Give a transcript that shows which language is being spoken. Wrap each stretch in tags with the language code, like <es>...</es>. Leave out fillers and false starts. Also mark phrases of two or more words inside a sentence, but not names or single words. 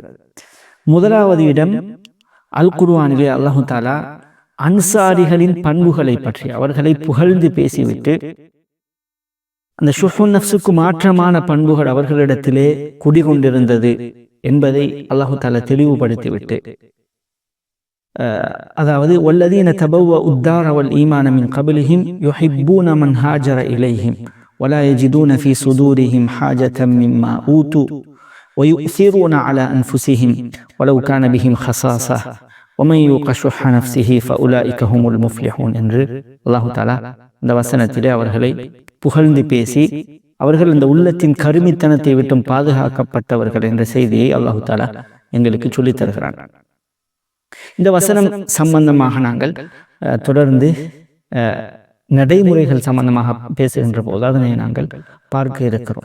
<ta>முதலாவது இடம் அல் குர்ஆனிலே</ta> <ar>الله تعالى</ar> <ta>அன்சாரிகளின் பண்புகளை பற்றி அவர்களை புகழ்ந்து பேசிவிட்டு அந்த ஷுஹுன் நஃப்ஸுக்கு மாற்றமான பண்புகள் அவர்களிடத்திலே குடிகொண்டிருந்தது என்பதை</ta> <ar>الله تعالى</ar> <ta>தெளிவுபடுத்திவிட்டு,</ta> <ar>அதாவது والذين تبوءوا الدار والإيمان من قبلهم يحبون من هاجر إليهم ولا يجدون في صدورهم حاجة مما أوتوا ويؤثرون على أنفسهم ولو كان بهم خصاصة ومن يوق شح نفسه فأولئك هم المفلحون</ar> <ta>என்று அல்லாஹு தஆலா இந்த வசனத்திலே அவர்களை புகழ்ந்து பேசி அவர்கள் இந்த உள்ளத்தின் கருமித்தனத்தை விட்டும் பாதுகாக்கப்பட்டவர்கள் என்ற செய்தியை அல்லாஹு தஆலா எங்களுக்கு சொல்லித் தருகிறான். இந்த வசனம் சம்பந்தமாக நாங்கள் தொடர்ந்து நடைமுறைகள் சம்பந்தமாக பேசுகின்ற போது அதனை நாங்கள் பார்க்க இருக்கிறோம்.</ta>